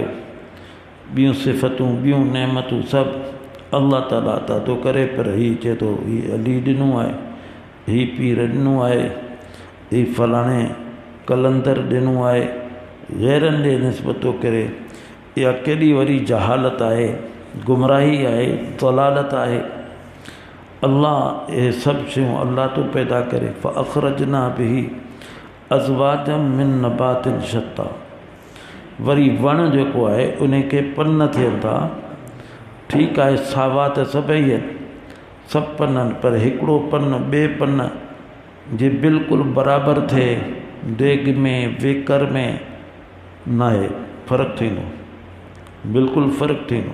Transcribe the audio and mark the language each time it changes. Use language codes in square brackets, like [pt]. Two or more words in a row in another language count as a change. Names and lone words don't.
[sd] ॿियूं सिफ़तूं ॿियूं नेमतूं सभु अल्लाह ताला अता थो करे, पर हीउ चए थो हीउ अली ॾिनो आहे, हीउ पीर ॾिनो आहे, हीउ फलाणे कलंदर ॾिनो आहे, ग़ैरनि ॾे निस्बत थो करे। इहा केॾी वॾी जहालत आहे, गुमराही आहे, दलालत आहे। अल्लाह इहे सभु शयूं अल्लाह तो पैदा करे। [ar] فأخرجنا به أزواجا من نبات شتى. [sd] वरी वण जेको आहे उन खे पन थियनि था। ठीकु आहे, सावा त सभई आहिनि, सभु पननि, पर हिकिड़ो पन ॿिए पन जे बिल्कुलु बराबरि थिए देग में वेकर में न आहे, फ़र्क़ु थींदो, बिल्कुलु फ़र्क़ु थींदो।